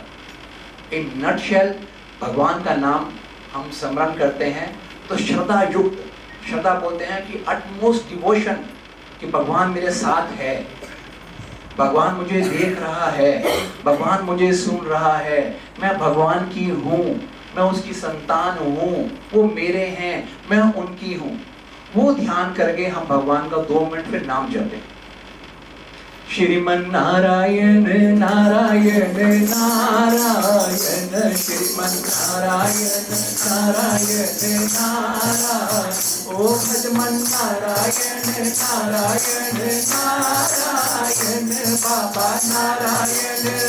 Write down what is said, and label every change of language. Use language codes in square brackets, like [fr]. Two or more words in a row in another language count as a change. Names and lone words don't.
[en] in nutshell [hi] भगवान का नाम हम स्मरण करते हैं तो श्रद्धा युक्त, श्रद्धा बोलते हैं कि [en] utmost devotion, [hi] कि भगवान मेरे साथ है, भगवान मुझे देख रहा है, भगवान मुझे सुन रहा है, मैं भगवान की हूँ, मैं उसकी संतान हूँ, वो मेरे हैं, मैं उनकी हूँ। वो ध्यान करके हम भगवान का 2 मिनट फिर नाम जपें। श्रीमन नारायण नारायण नारायण, श्रीमन नारायण नारायण नारायण, ओ भजमन नारायण नारायण नारायण, बाबा नारायण